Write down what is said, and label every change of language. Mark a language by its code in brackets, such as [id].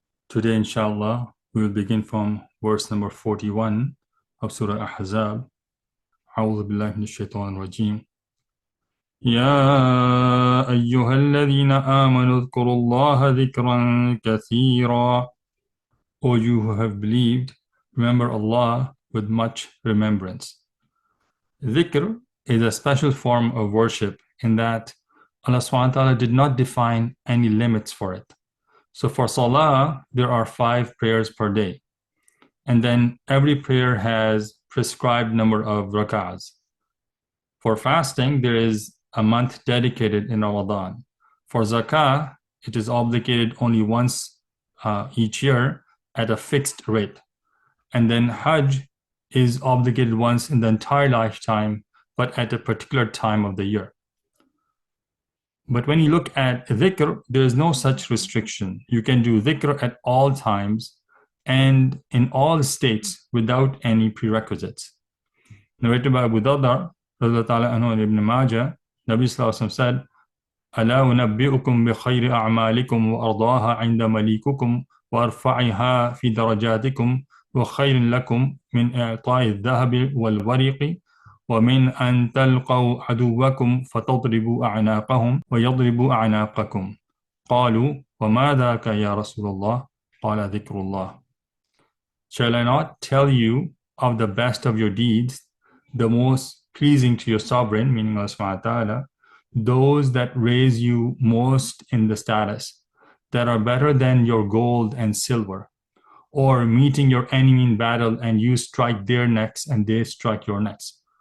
[en] Today inshallah we will begin from verse number 41 of Surah Al-Ahzab. [ar] أعوذ بالله من الشيطان الرجيم. يا أيها الذين آمنوا اذكروا الله ذكرا كثيرا. [en] O you who have believed, remember Allah with much remembrance. Dhikr is a special form of worship in that Allah SWT did not define any limits for it. So for Salah, there are 5 prayers per day. And then every prayer has prescribed number of rak'ahs. For fasting, there is a month dedicated in Ramadan. For zakah, it is obligated only once each year at a fixed rate. And then Hajj is obligated once in the entire lifetime, but at a particular time of the year. But when you look at dhikr, there is no such restriction. You can do dhikr at all times and in all states without any prerequisites. Narrated by Abu Darda, and Ibn Majah, Nabi Sallallahu Alaihi Wasallam said, [ar] ألا أنبئكم بخير أعمالكم وأرضاها عند مليككم وأرفعها في درجاتكم وخير لكم من إعطاء الذهب والورق ومن أن تلقوا عدوكم فتضربوا أعناقهم ويضربوا أعناقكم. قالوا وما ذاك يا رسول الله؟ قال ذكر الله. [en] Shall I not tell you of the best of your deeds, the most pleasing to your sovereign, meaning Allah subhanahu wa ta'ala, those that raise you most in the status, that are better than your gold and silver, or meeting your enemy in battle and you strike their necks and they strike your necks.